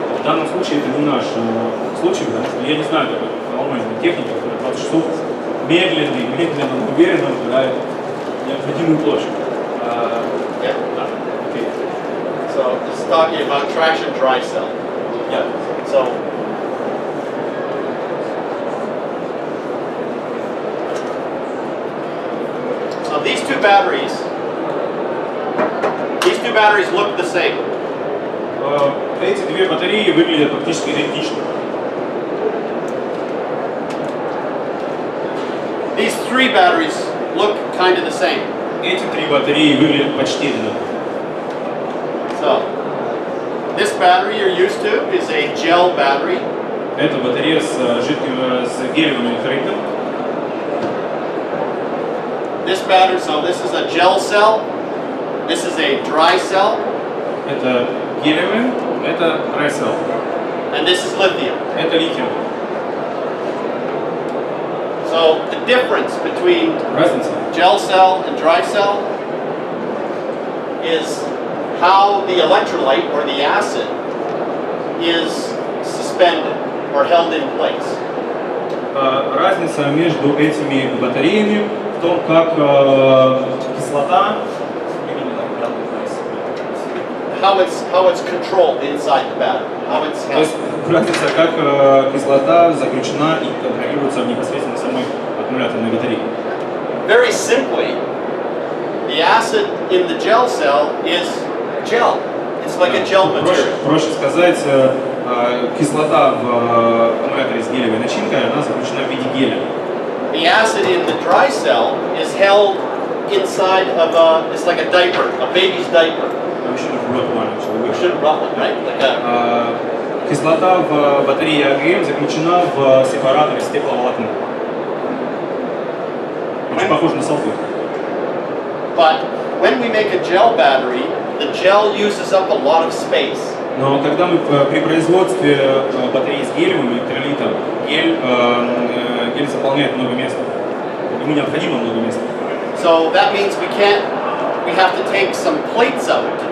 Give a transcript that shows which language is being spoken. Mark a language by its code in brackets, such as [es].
[ru] В данном случае это не наш случай, потому что я не знаю такой поломочной техники, которая 20 часов медленно, но уверенно выбирает необходимую площадь. [en] yeah. Okay. So, this is talking about traction dry cell. Yeah. So, these two batteries look the same. [ru] Эти две батареи выглядят практически идентично. [en] These three batteries look kind of the same. [ru] Эти три батареи выглядят почти одинаково. [en] So, this battery you're used to is a gel battery. [ru] Это батарея с гелевым электролитом. [en] This battery, so this is a gel cell. This is a dry cell. [ru] Это гелевый, это dry cell. [en] And this is lithium. [ru] Это литиум. [en] So the difference between [ru] Разница. [en] gel cell and dry cell is how the electrolyte or the acid is suspended or held in place. [ru] Разница между этими батареями в том, как кислота, [en] how it's controlled inside the battery, how it's [ru] то [en] held. [ru] есть разница, как кислота заключена и контролируется непосредственно самой аккумуляторной батареей. [en] Very simply, the acid in the gel cell is gel. It's like a gel material. [ru] Проще сказать, кислота в аккумуляторе с гелевой начинкой, она заключена в виде геля. [en] The acid in the dry cell is held inside of it's like a diaper, a baby's diaper. [ru] Вообще, [en] We should rub one, right? Like a [ru] Кислота в батарее АГМ заключена в сепараторе стекловолокна. Очень похоже на салфетку. [en] But when we make a gel battery, the gel uses up a lot of space. [ru] Но когда мы при производстве батареи с гелевым электролитом, гель заполняет много места. Ему необходимо много места. [en] So that means we have to take some plates out.